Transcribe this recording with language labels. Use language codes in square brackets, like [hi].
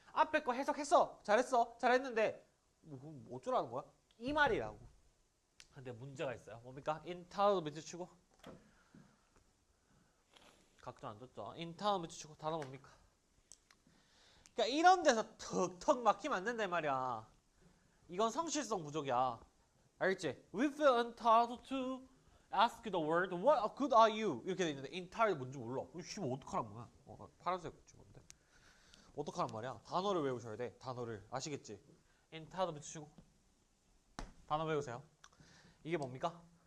[ko] 앞에 거 해석했어. 잘했어. 잘했는데 뭐 어쩌라는 거야? 이 말이라고. 근데 문제가 있어요. 뭡니까? 인타도 밑에 치고 각도 안 줬죠. 인타도 밑에 치고 단어 뭡니까? 그러니까 이런 데서 턱턱 막히면 안 된단 말이야. 이건 성실성 부족이야. 알겠지? [en] We feel entitled to ask the word What good are you? [ko] 이렇게 돼 있는데 entitled 뭔지 몰라. 씨발 어떡하란 거야? 파란색 뭔데? 어떡하란 말이야? 단어를 외우셔야 돼. 단어를 아시겠지? entitled 붙이고 단어 외우세요. 이게 뭡니까?